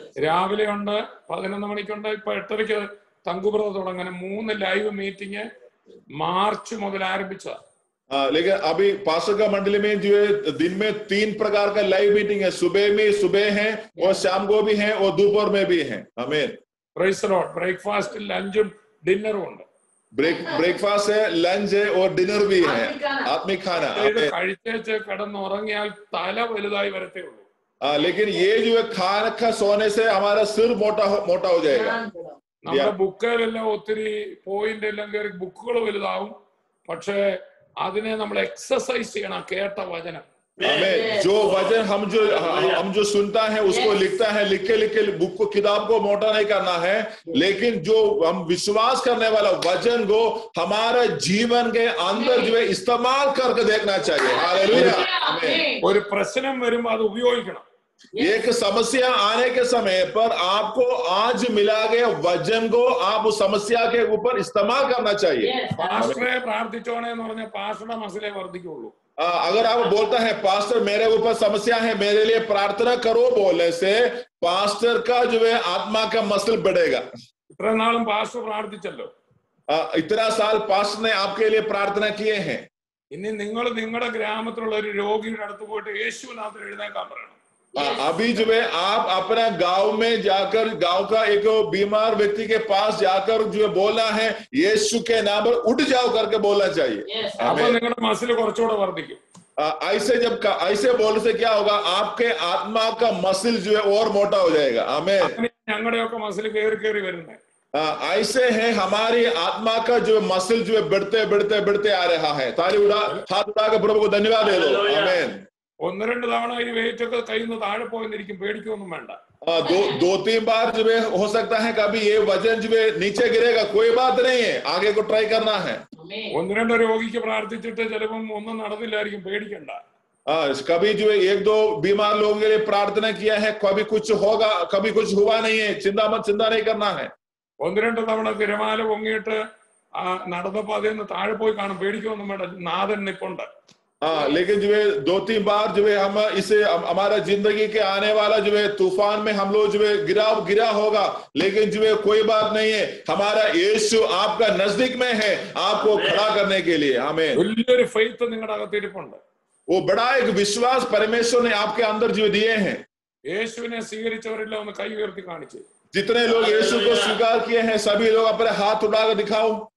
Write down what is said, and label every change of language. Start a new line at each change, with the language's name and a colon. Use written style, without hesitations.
Malayalam: രാവിലെ ഉണ്ട്, 11 മണിക്കുണ്ട്, ഇപ്പൊ 8:30 തങ്കുബ്രത തുടങ്ങാൻ 3 ലൈവ് മീറ്റിംഗ് മാർച്ച് മുതൽ ആരംഭിച്ച.
Hindi: लेकिन अभी पास्टर का मंडली में जो है दिन में 3 प्रकार का लाइव मीटिंग है. सुबह है और शाम को भी है और दोपहर में भी है. आमीन.
English: Praise the Lord.
Malayalam: ബ്രേക്ക്ഫാസ്റ്റ്, ലഞ്ചും ഡിന്നറും ഉണ്ട്.
Hindi: ब्रेकफास्ट है, लंच है और डिनर भी है, आत्मिक खाना.
Malayalam: കഴിച്ചേച്ച് കിടന്നുറങ്ങിയാൽ തല വലുതായി വരത്തേ ഉള്ളൂ.
Hindi: लेकिन ये जो है खाना सोने से हमारा सिर मोटा हो जाएगा.
Malayalam: നമ്മുടെ ബുക്കിലെല്ലാം ഒത്തിരി പോയിന്റ് എല്ലാം കയറി ബുക്കുകൾ വലുതാവും, പക്ഷെ അതിനെ നമ്മൾ എക്സസൈസ് ചെയ്യണം. കേട്ട വചനം,
Hindi: जो वचन हम जो सुनता है उसको लिखता है, लिख के बुक को, किताब को मोटा नहीं करना है, लेकिन जो हम विश्वास करने वाला वचन को हमारे जीवन के अंदर जो है इस्तेमाल करके देखना चाहिए. हालेलुया.
Malayalam: ഒരു പ്രശ്നം വരുമ്പോൾ അത് ഉപയോഗിക്കണം.
Hindi: एक समस्या आने के समय पर आपको आज मिला गया वचन को आप उस समस्या के ऊपर इस्तेमाल करना चाहिए.
Malayalam: പാസ്റ്ററെ പ്രാർത്ഥിച്ചോണേ എന്ന് പറഞ്ഞാൽ പാസ്റ്ററുടെ മസിലേ വർദ്ധിക്കുള്ളൂ.
Hindi: अगर आप बोलता है पास्टर मेरे ऊपर समस्या है, मेरे लिए प्रार्थना करो, बोलने से पास्टर का जो है आत्मा का मसल बढ़ेगा.
Malayalam: ഇത്ര നാളും പാസ്റ്റർ പ്രാർത്ഥിച്ചല്ലോ,
Hindi: इतना साल पास्टर ने आपके लिए प्रार्थना किए हैं.
Malayalam: ഇനി നിങ്ങൾ നിങ്ങളുടെ ഗ്രാമത്തിലുള്ള ഒരു രോഗിയുടെ അടുത്ത് പോയിട്ട് യേശുവിനകത്ത് എഴുന്നേക്കാൻ പറയണം.
Hindi: अभी जो है आप अपना गांव में जाकर, गांव का एक बीमार व्यक्ति के पास जाकर जो है बोलना है, यीशु के नाम पर उठ जाओ करके बोलना चाहिए.
Malayalam: അപ്പൊ നിങ്ങളുടെ മസിൽ കുറച്ചുകൂടെ വർദ്ധിക്കും.
Hindi: ऐसे बोलने से क्या होगा, आपके आत्मा का मसल जो है और मोटा हो जाएगा. आमीन.
Malayalam: ഞങ്ങളുടെയൊക്കെ മസിൽ കയറി വരുന്നത്
Hindi: ऐसे है, हमारी आत्मा का जो मसल जो है बढ़ते आ रहा है. हाथ उठाकर प्रभु को धन्यवाद दे दो. आमीन.
Malayalam: 1-2 തവണ ഈ വെയിറ്റ് ഒക്കെ കയ്യിൽ നിന്ന് താഴെ പോയിരിക്കും, പേടിക്കൊന്നും വേണ്ട.
Hindi: 2-3 बार जो है हो सकता है कभी ये वजन जो है नीचे गिरेगा, कोई बात नहीं है, आगे को ट्राई करना है.
Malayalam: 1-2 രോഗിക്ക് പ്രാർത്ഥിച്ചിട്ട് ചിലപ്പം ഒന്നും നടന്നില്ലായിരിക്കും, പേടിക്കണ്ട.
Hindi: कभी जो है 1-2 बीमार लोगों के लिए प्रार्थना किया है, कभी कुछ होगा, कभी कुछ हुआ नहीं है, चिंता नहीं करना है.
Malayalam: 1-2 തവണ തിരമാല പൊങ്ങിയിട്ട് നടന്നപ്പോ അതിൽ താഴെ പോയി കാണും, പേടിക്കൊന്നും വേണ്ട, നാഥൻ നിപ്പുണ്ട്.
Hindi: लेकिन जो है 2-3 बार जो है हम इसे हमारा जिंदगी के आने वाला जो है तूफान में हम लोग जो है गिरा होगा, लेकिन जो है कोई बात नहीं है, हमारा यीशु आपका नजदीक में है आपको खड़ा करने के लिए. हमें
Malayalam: വലിയൊരു ഫെയ്ത്ത് നിങ്ങളുടെ അകത്തിരിപ്പുണ്ട്.
Hindi: वो बड़ा एक विश्वास परमेश्वर ने आपके अंदर जो दिए हैं.
Malayalam: യേശുവിനെ സ്വീകരിച്ചവരെല്ലാം ഒന്ന് കൈ ഉയർത്തി കാണിച്ചു.
Hindi: जितने लोग यीशु को स्वीकार किए हैं सभी लोग अपने हाथ उठाकर दिखाओ।